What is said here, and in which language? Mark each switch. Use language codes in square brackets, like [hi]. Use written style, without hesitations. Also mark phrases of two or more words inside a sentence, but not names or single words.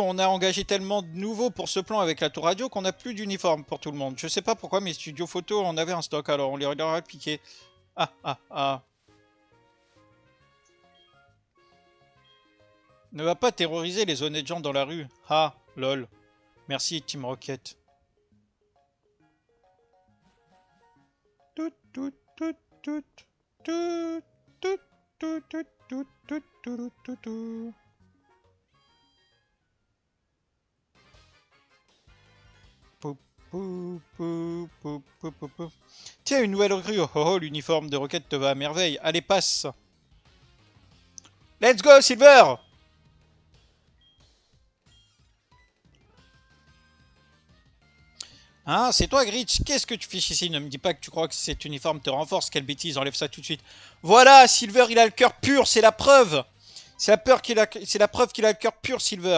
[fr] On a engagé tellement de nouveaux pour ce plan avec la tour radio qu'on n'a plus d'uniforme pour tout le monde. Je sais pas pourquoi mes studios photos en avaient un stock, alors on les leur a piqué. Ah, ah, ah. Ne va pas terroriser les honnêtes gens dans la rue. Ah, lol. Merci, Team Rocket. Tout, tout, tout, tout, tout, tout, tout, tout, tout, tout, tout, tout, tout. Pou, pou, pou, pou, pou, pou, pou. Tiens, une nouvelle recrue. Oh, oh, l'uniforme de Rocket te va à merveille. Allez, passe. [en] Let's go, Silver! [fr] Hein, c'est toi, Gritch? Qu'est-ce que tu fais ici? Ne me dis pas que tu crois que cet uniforme te renforce. Quelle bêtise, enlève ça tout de suite. Voilà, Silver, il a le cœur pur, c'est la preuve. C'est la preuve qu'il a le cœur pur, Silver.